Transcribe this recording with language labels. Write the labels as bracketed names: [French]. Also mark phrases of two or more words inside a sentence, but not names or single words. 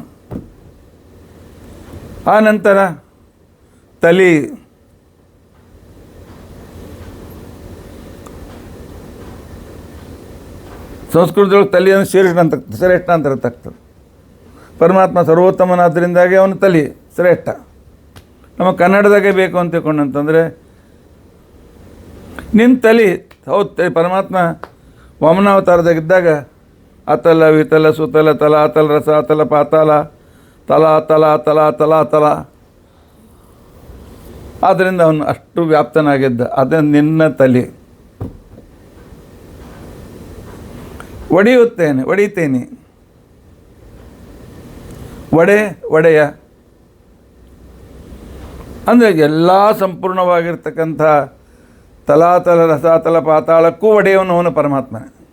[Kannada] ಆ ನಂತರ ತಲಿ, ಸಂಸ್ಕೃತದೊಳಗೆ ತಲಿಯನ್ನು ಶ್ರೇಷ್ಠ ಅಂತ ಆಗ್ತದೆ. ಪರಮಾತ್ಮ ಸರ್ವೋತ್ತಮನಾದ್ದರಿಂದಾಗಿ ಅವನು ತಲಿ ಶ್ರೇಷ್ಠ. ನಮ್ಮ ಕನ್ನಡದಾಗೆ ಬೇಕು ಅಂತ ತಿಳ್ಕೊಂಡಂತಂದರೆ ನಿನ್ನ ತಲಿ ಹೌದು. ಪರಮಾತ್ಮ ವಾಮನಾವತಾರದಾಗಿದ್ದಾಗ ಅತಲ ವಿತಲ ಸುತಲ ತಲ ಅತಲ ರಸ ಅತಲ ಪಾತಾಲ ತಲ ತಲ ತಲ ತಲ ತಲ, ಆದ್ದರಿಂದ ಅವನು ಅಷ್ಟು ವ್ಯಾಪ್ತನಾಗಿದ್ದ. ಅದೇ ನಿನ್ನ ತಲೆ. ಒಡೀತೇನೆ ಒಡೆಯ ಅಂದರೆ ಎಲ್ಲ ಸಂಪೂರ್ಣವಾಗಿರ್ತಕ್ಕಂಥ ತಲಾತಲ ರಸಾತಲ ಪಾತಾಳಕ್ಕೂ ಒಡೆಯವನು ಅವನು ಪರಮಾತ್ಮನೇ.